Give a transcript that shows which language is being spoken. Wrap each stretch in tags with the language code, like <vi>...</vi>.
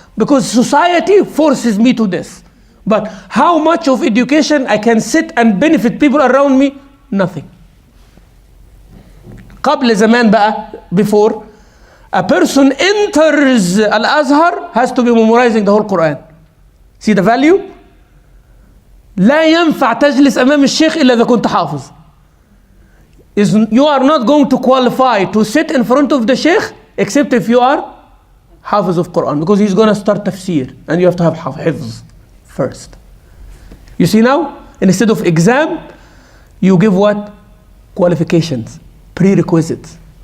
<en>Because society forces me to this. But how much of education I can sit and benefit people around me? Nothing.</en> <ar>قبل زمان بقى,</ar> <en>before, a person enters Al-Azhar has to be memorizing the whole Quran. See the value?</en> <ar>لا ينفع تجلس أمام الشيخ إلا إذا كنت حافظ.</ar> <en>You are not going to qualify to sit in front of the sheikh except if you are حافظ of Quran, because he's going to start tafsir and you have to have حفظ first. You see now? Instead of exam, you give what? Qualifications, prerequisites.</en>